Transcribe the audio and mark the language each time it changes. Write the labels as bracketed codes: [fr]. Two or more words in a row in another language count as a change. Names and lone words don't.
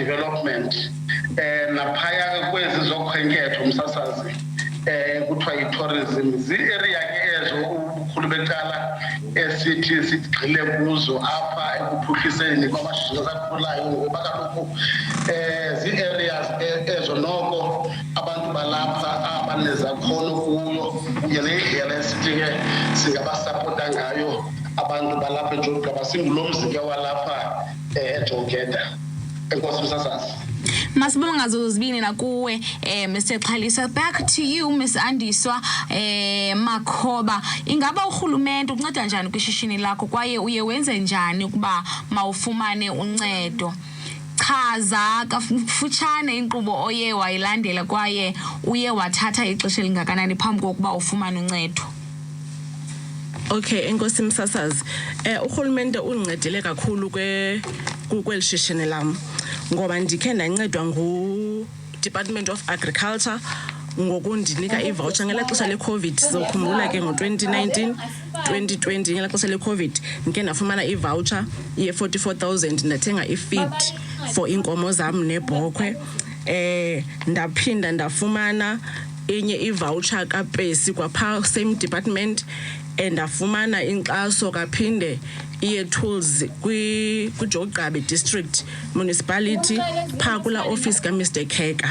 [xh] development naphaya kwezi zokhenketho umsasazi kuthiwa yi-tourism zii-area ke ezo ubukhulu becala esithi sigxile kuzo apha ekuphuhliseni kwamashishini asakhulayo ngoba kaloku zii-areas ezo noko abantu balapha abanezakhono kuyo kunye nendlela esithi ke singabasapota ngayo abantu balapha eJogqaba singulo mzi ke walapha eJogeta. Enkosi msasazi. Masibonga zozibini nakuwe Mr. Xhalisa. [en] Back to you Miss Andiswa Makhoba. [xh] Ingaba urhulumente unceda njani kwishishini lakho kwaye uye wenze njani ukuba mawufumane uncedo? Chaza kafutshane inkqubo oye wayilandela kwaye uye wathatha ixesha elingakanani phambi kokuba ufumane uncedo. Okay, enkosi msasazi. Urhulumente uncedile kakhulu kweli shishini lam ngoba ndikhe ndancedwa ngu-Department of Agriculture ngokundinika i-voucher ngela xesha le-COVID. Sizokhumbula ke ngo-2019 2020 ngela xesha le-COVID ndike ndafumana i-voucher ye-44,000 ndathenga i- [en] feed for [xh] inkomo zam nebhokhwe. Ndaphinda ndafumana enye i-voucher kaPesi kwapha [en] same department [xh] ndafumana inkxaso kaphinde iye-tools kwiJogqabi district municipality phaa kula office kaMr Kheka.